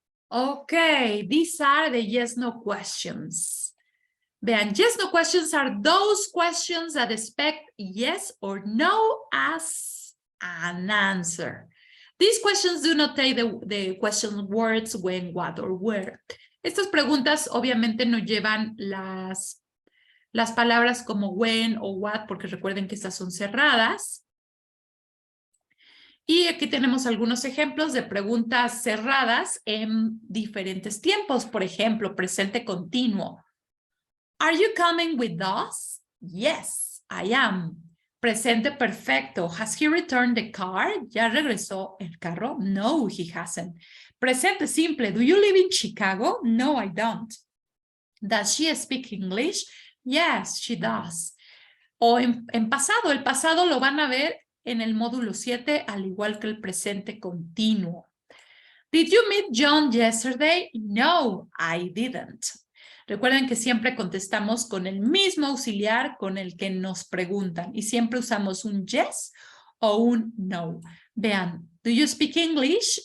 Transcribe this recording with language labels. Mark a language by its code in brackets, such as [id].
[en] Okay, these are the yes-no questions. [es] Vean, [en] yes-no questions are those questions that expect yes or no as an answer. These questions do not take the question words when, what, or where. [es] Estas preguntas obviamente no llevan las palabras como when o what, porque recuerden que estas son cerradas. Y aquí tenemos algunos ejemplos de preguntas cerradas en diferentes tiempos. Por ejemplo, presente continuo. [en] Are you coming with us? Yes, I am. [es] Presente perfecto. [en] Has he returned the car? [es] ¿Ya regresó el carro? [en] No, he hasn't. [es] Presente simple. [en] Do you live in Chicago? No, I don't. Does she speak English? Yes, she does. [es] O en pasado. El pasado lo van a ver en el módulo 7, al igual que el presente continuo. [en] Did you meet John yesterday? No, I didn't. [es] Recuerden que siempre contestamos con el mismo auxiliar con el que nos preguntan y siempre usamos un yes o un no. Vean, [en] do you speak English?